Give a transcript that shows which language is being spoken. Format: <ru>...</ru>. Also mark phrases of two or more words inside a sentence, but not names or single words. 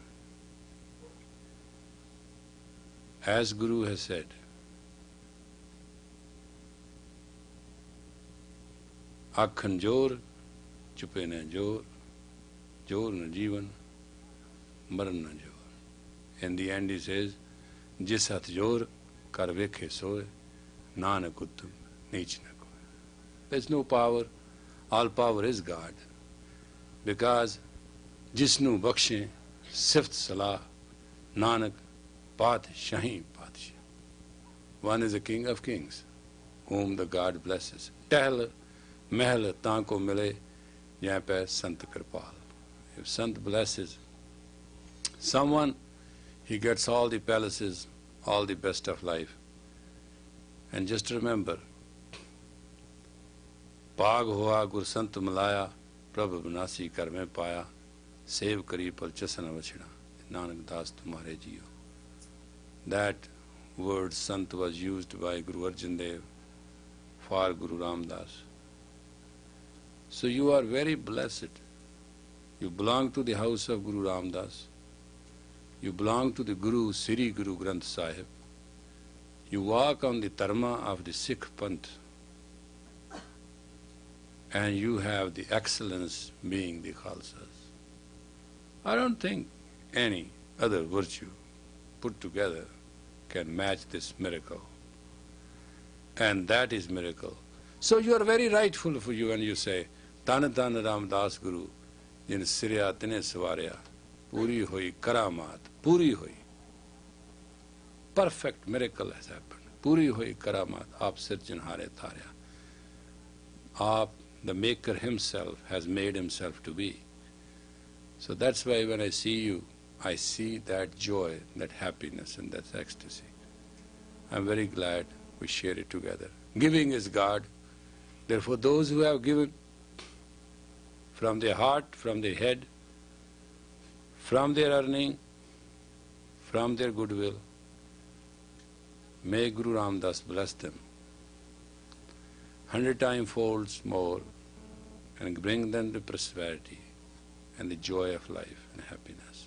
<en>As Guru has said,</en> <pa>ਆਖਣਿ ਜੋਰੁ ਚੁਪੈ ਨ ਜੋਰੁ ਜੋਰੁ ਨ ਜੀਵਣਿ ਮਰਣਿ ਨ ਜੋਰੁ.</pa> <en>In the end he says,</en> <pa>ਜਿਸੁ ਹਥਿ ਜੋਰੁ ਕਰਿ ਵੇਖੈ ਸੋਇ ਨਾਨਕ ਉਤਮੁ ਨੀਚੁ ਨ ਕੋਇ.</pa> <en>There's no power, all power is God.</en> <pa>Because ਜਿਸ ਨੋ ਬਖਸੇ ਸਿਫਤਿ ਸਾਲਾਹ ਨਾਨਕ ਪਾਤਿਸਾਹੀ ਪਾਤਿਸਾਹੁ.</pa> <en>One is the King of Kings, whom the God blesses.</en> <pa>ਟਹਲ ਮਹਲ ਤਾ ਕੋ ਮਿਲੇ ਯਹਾਂ ਪੇ ਸੰਤ ਕ੍ਰਿਪਾਲ.</pa> <en>If Sant blesses someone, he gets all the palaces, all the best of life. And just remember,</en> <pa>ਭਾਗੁ ਹੋਆ ਗੁਰ ਸੰਤੁ ਮਿਲਾਇਆ ਪ੍ਰਭੁ ਅਬਿਨਾਸੀ ਘਰ ਮਹਿ ਪਾਇਆ ਸੇਵ ਕਰੀ ਪਲੁ ਚਸਾ ਨ ਵਿਛੁੜਾ ਨਾਨਕ ਦਾਸ ਤੁਮਾਰੇ ਜੀਉ.</pa> <en>That word Sant was used by Guru Arjan Dev for Guru Ramdas. So you are very blessed. You belong to the house of Guru Ramdas. You belong to the Guru, Sri Guru Granth Sahib. You walk on the dharma of the Sikh Panth. And you have the excellence being the Khalsas. I don't think any other virtue put together can match this miracle. And that is miracle. So you are very rightful for you when you say,</en> <pa>ਧੰਨ ਧੰਨ ਰਾਮਦਾਸ ਗੁਰੁ, ਜਿਨਿ ਸਿਰਿਆ ਤਿਨੈ ਸਵਾਰਿਆ ਪੂਰੀ ਹੋਈ ਕਰਾਮਾਤਿ ਪੂਰੀ ਹੋਈ.</pa> <en>Perfect miracle has happened.</en> <pa>ਪੂਰੀ ਹੋਈ ਕਰਾਮਾਤਿ ਆਪਿ ਸਿਰਜਣਹਾਰੈ ਧਾਰਿਆ.</pa> <en>Aap, the Maker himself, has made himself to be. So that's why when I see you, I see that joy, that happiness and that ecstasy. I'm very glad we share it together. Giving is God. Therefore those who have given from their heart, from their head, from their earning, from their goodwill, may Guru Ramdas bless them 100 times folds more and bring them to prosperity and the joy of life and happiness.</en>